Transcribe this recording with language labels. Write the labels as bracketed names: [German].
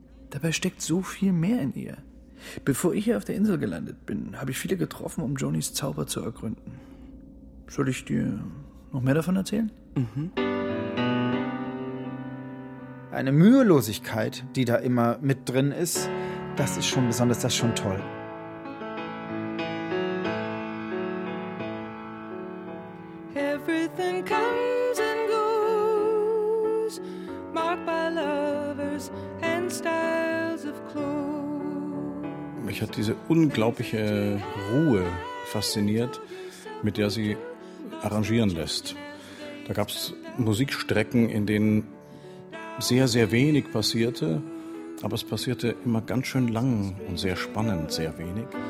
[German] Dabei steckt so viel mehr in ihr. Bevor ich hier auf der Insel gelandet bin, habe ich viele getroffen, um Jonis Zauber zu ergründen. Soll ich dir noch mehr davon erzählen? Mhm. Eine Mühelosigkeit, die da immer mit drin ist, das ist schon besonders, das ist schon toll. [English] Everything comes and goes, marked by lovers and styles of clothes. [German] Mich hat diese unglaubliche Ruhe fasziniert, mit der sie arrangieren lässt. Da gab es Musikstrecken, in denen sehr, sehr wenig passierte, aber es passierte immer ganz schön lang und sehr spannend sehr wenig.